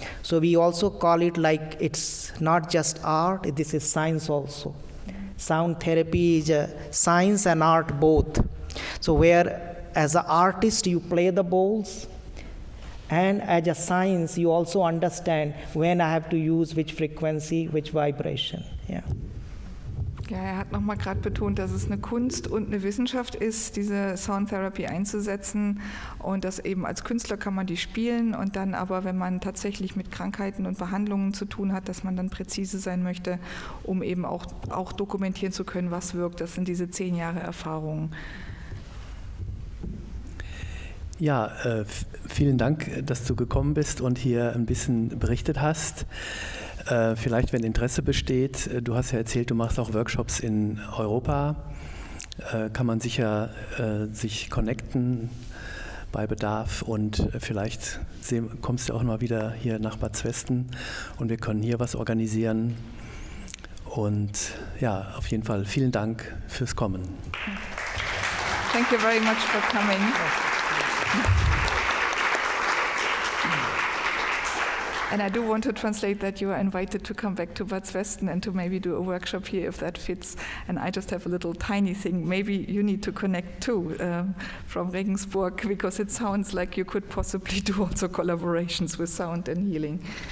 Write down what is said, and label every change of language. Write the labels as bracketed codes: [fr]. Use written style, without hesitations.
[en] So we also call it like it's not just art, this is science also. Sound therapy is a science and art both. So where as an artist you play the bowls, and as a science you also understand when I have to use which frequency, which vibration. Yeah. [de] Ja, hat nochmal gerade betont, dass es eine Kunst und eine Wissenschaft ist, diese Soundtherapie einzusetzen und dass eben als Künstler kann man die spielen und dann aber, wenn man tatsächlich mit Krankheiten und Behandlungen zu tun hat, dass man dann präzise sein möchte, um eben auch dokumentieren zu können, was wirkt. Das sind diese 10 Jahre Erfahrung. Ja, vielen Dank, dass du gekommen bist und hier ein bisschen berichtet hast. Vielleicht, wenn Interesse besteht, du hast ja erzählt, du machst auch Workshops in Europa, kann man sicher sich connecten bei Bedarf und vielleicht kommst du auch mal wieder hier nach Bad Zwesten und wir können hier was organisieren. Und ja, auf jeden Fall vielen Dank fürs Kommen. [en] Thank you very much for coming. And I do want to translate that you are invited to come back to Bad Zwesten and to maybe do a workshop here if that fits. And I just have a little tiny thing. Maybe you need to connect too from Regensburg, because it sounds like you could possibly do also collaborations with sound and healing.